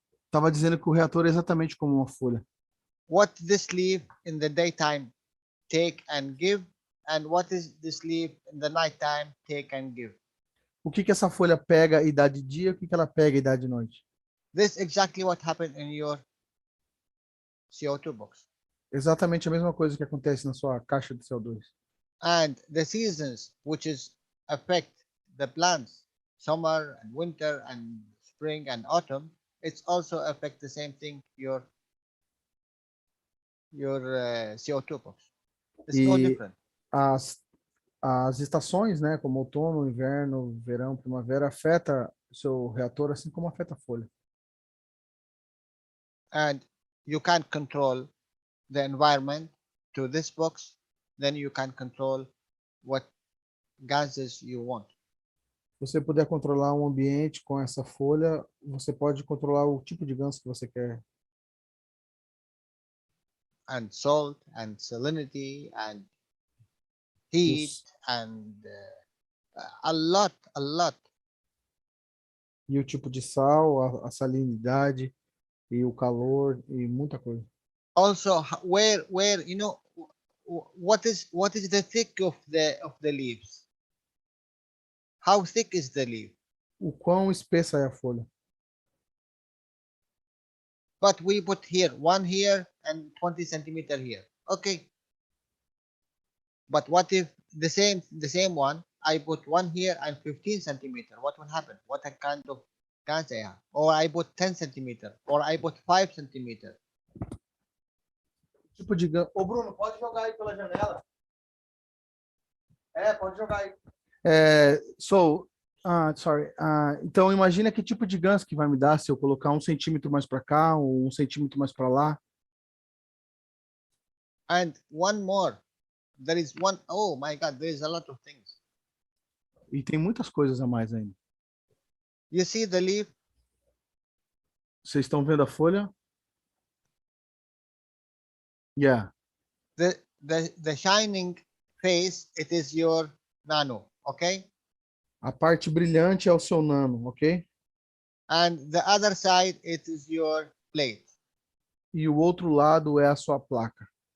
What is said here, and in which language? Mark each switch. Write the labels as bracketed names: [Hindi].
[Portuguese] Tava dizendo que o reator é exatamente como uma folha. [English] What this leaf in the daytime take and give, and what is this leaf in the nighttime take and give. [Portuguese] O que essa folha pega e dá de dia, o que ela pega e dá de noite? [English] This is exactly what happened in your CO2 box. [Portuguese] Exatamente a mesma coisa que acontece na sua caixa de CO2. [English] And the seasons which is affect the plants, summer and winter and spring and autumn, it's also affect the same thing your CO2 box. It's no different. [Portuguese] As estações, né, como outono, inverno, verão, primavera, afeta o seu reator assim como afeta a folha. [English] And you can control the environment to this box, then you can control what gases you want. [Portuguese] Se você puder controlar um ambiente com essa folha, você pode controlar o tipo de gás que você quer. [English] And salt and salinity and heat and a lot. [Portuguese] E o tipo de sal, a salinidade e o calor e muita coisa. [English] Also, where you know what is the thick of the leaves? How thick is the leaf? [Portuguese] O quão espessa é a folha? [English] But we put here 1 here and 20 centimeter here. Okay. But what if the same one I put 1 here and 15 centimeter? What will happen? What kind of gas I have? Or I put 10 centimeter, or I put 5 centimeter. [Portuguese] Tipo de gás. Ô Bruno, pode jogar aí pela janela. Pode jogar aí. Sorry. Então imagina que tipo de gás que vai me dar se eu colocar 1 centímetro mais para cá ou 1 centímetro mais para lá. [English] And one more. There is one. Oh my God, there is a lot of things. [Portuguese] E tem muitas coisas a mais ainda. [English] You see the leaf? [Portuguese] Vocês estão vendo a folha? [English] Yeah. The shining face, it is your nano, okay? [Portuguese] A parte brilhante é o seu nano, ok? [English] And the other side, it is your plate. [Portuguese] e o outro lado é a sua placa.